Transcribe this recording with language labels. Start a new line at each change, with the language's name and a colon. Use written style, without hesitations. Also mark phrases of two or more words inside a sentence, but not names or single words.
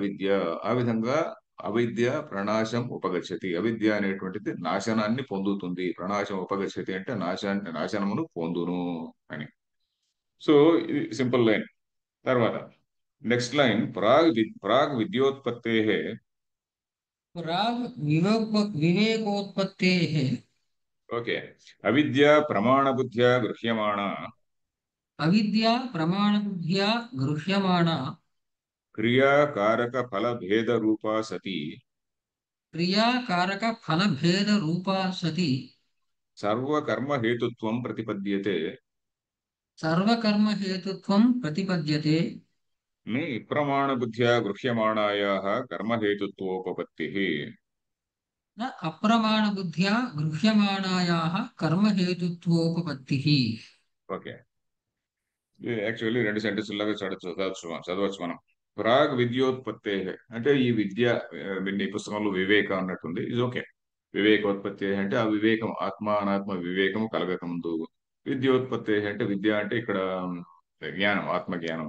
Telugu: ఆ విధంగా అవిద్య
Sanskrit: ప్రణాశం ఉపగచ్చతి.
Telugu: అవిద్య అనేటువంటిది నాశనాన్ని పొందుతుంది.
Sanskrit: ప్రణాశం ఉపగచ్చతి
Telugu: అంటే నాశనమును పొందును అని. సో ఇది
English: simple line.
Telugu: తర్వాత
English: next line,
Sanskrit: ప్రాగ్ విద్యోత్పత్తే. प्राग् विवेकोत्पत्तेः ఓకే. అవిద్య ప్రమాణ బుద్ధ్యా గృహ్యమాణ अविद्या प्रमाणबुद्ध्या गृह्यमाणा క్రియాకారక ఫల భేద రూపా సతి क्रियाकारकफलभेदरूपा सती సర్వకర్మ హేతుత్వం ప్రతిపద్యతే. सर्वकर्महेतुत्वं प्रतिपद्यते। ని ప్రమాణ బుద్ధ్యా గృహ్యమాణాయాః కర్మ హేతుత్వోపపత్తిః. न अप्रमाणबुद्ध्या गृह्यमाणायाः कर्महेतुत्वोपपत्तिः।
Telugu: ఓకే. ఇది యాక్చువల్లీ రెండు సెంటెన్స్ లాగా చదవచ్చు మనం.
Sanskrit: ప్రాగ్ విద్యోత్పత్తే
Telugu: అంటే ఈ విద్య, ఈ పుస్తకంలో వివేక అన్నట్టుంది. ఇది ఓకే. వివేకోత్పత్తి అంటే ఆ వివేకం, ఆత్మ అనాత్మ వివేకము కలగక ముందు. విద్యోత్పత్తి అంటే విద్య అంటే ఇక్కడ జ్ఞానం, ఆత్మ జ్ఞానము.